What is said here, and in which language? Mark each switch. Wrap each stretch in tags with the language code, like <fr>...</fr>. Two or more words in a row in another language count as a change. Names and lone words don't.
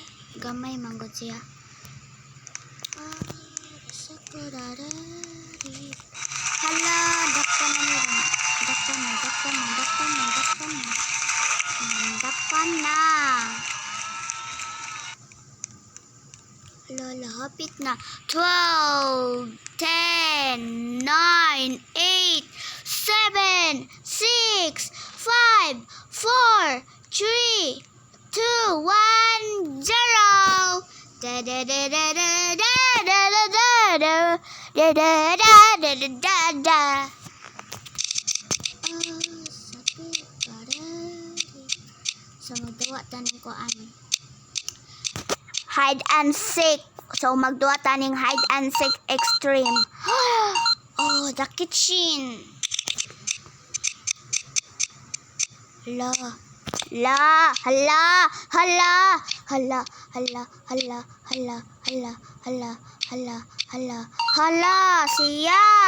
<ceb>Gamay manggod siya. Hala, dakpan na nila. Dakpan na. Dakpan na. Lola, hapit na. 12, 10, 9, 8, 7, 6, 5, 4, 3, 2, 1, 0. Da da da da da da da da da da da da da da da. So magduwa taning kuan.</ceb> <en>Hide and seek.</en> <ceb>So magduwa taning</ceb> <en>hide and seek extreme. Oh, the kitchen.</en> <ceb>Hala. Hala, hala, hala, hala, hala, hala, hala, hala, hala, hala, hala, hala, siya.</ceb>